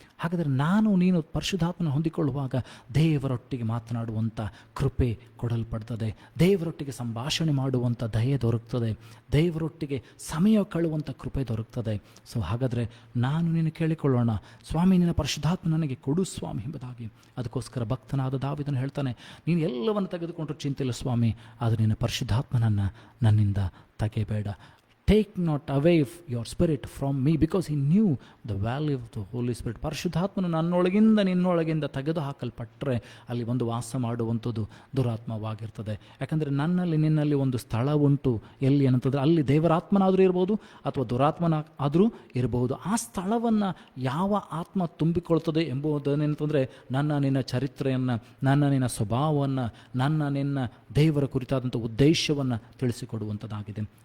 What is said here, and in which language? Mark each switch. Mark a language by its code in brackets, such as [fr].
[kn] ಹಾಗಾದರೆ ನಾನು ನೀನು ಪರಿಶುದ್ಧಾತ್ಮನ ಹೊಂದಿಕೊಳ್ಳುವಾಗ ದೇವರೊಟ್ಟಿಗೆ ಮಾತನಾಡುವಂಥ ಕೃಪೆ ಕೊಡಲ್ಪಡ್ತದೆ, ದೇವರೊಟ್ಟಿಗೆ ಸಂಭಾಷಣೆ ಮಾಡುವಂಥ ದಯೆ ದೊರಕ್ತದೆ, ದೇವರೊಟ್ಟಿಗೆ ಸಮಯ ಕಳುವಂಥ ಕೃಪೆ ದೊರಕ್ತದೆ. ಸೊ ಹಾಗಾದರೆ ನಾನು ನೀನು ಕೇಳಿಕೊಳ್ಳೋಣ, ಸ್ವಾಮಿ ನಿನ್ನ ಪರಿಶುದ್ಧಾತ್ಮ ನನಗೆ ಕೊಡು ಸ್ವಾಮಿ ಎಂಬುದಾಗಿ. ಅದಕ್ಕೋಸ್ಕರ ಭಕ್ತನಾದ ದಾವೀದನು ಹೇಳ್ತಾನೆ, ನೀನು ಎಲ್ಲವನ್ನು ತೆಗೆದುಕೊಂಡ್ರೂ ಚಿಂತೆ ಇಲ್ಲ ಸ್ವಾಮಿ, ಆದರೆ ನಿನ್ನ ಪರಿಶುದ್ಧಾತ್ಮನನ್ನು ನನ್ನಿಂದ ತೆಗೆಯಬೇಡ. [en] Take not away your spirit from me, because he knew the value of the Holy Spirit. [kn] ಪರಿಶುದ್ಧಾತ್ಮನು ನನ್ನೊಳಗಿಂದ ನಿನ್ನೊಳಗಿಂದ ತೆಗೆದು ಹಾಕಲ್ಪಟ್ಟರೆ ಅಲ್ಲಿ ಒಂದು ವಾಸ ಮಾಡುವಂಥದ್ದು ದುರಾತ್ಮವಾಗಿರ್ತದೆ. ಯಾಕಂದರೆ ನನ್ನಲ್ಲಿ ನಿನ್ನಲ್ಲಿ ಒಂದು ಸ್ಥಳ ಉಂಟು, ಎಲ್ಲಿ ಏನಂತಂದರೆ ಅಲ್ಲಿ ದೇವರಾತ್ಮನಾದರೂ ಇರ್ಬೋದು ಅಥವಾ ದುರಾತ್ಮನ ಆದರೂ ಇರಬಹುದು. ಆ ಸ್ಥಳವನ್ನು ಯಾವ ಆತ್ಮ ತುಂಬಿಕೊಳ್ತದೆ ಎಂಬುದನ್ನೇನಂತಂದರೆ ನನ್ನ ನಿನ್ನ ಚರಿತ್ರೆಯನ್ನು, ನನ್ನ ನಿನ್ನ ಸ್ವಭಾವವನ್ನು, ನನ್ನ ನಿನ್ನ ದೇವರ ಕುರಿತಾದಂಥ ಉದ್ದೇಶವನ್ನು ತಿಳಿಸಿಕೊಡುವಂಥದ್ದಾಗಿದೆ.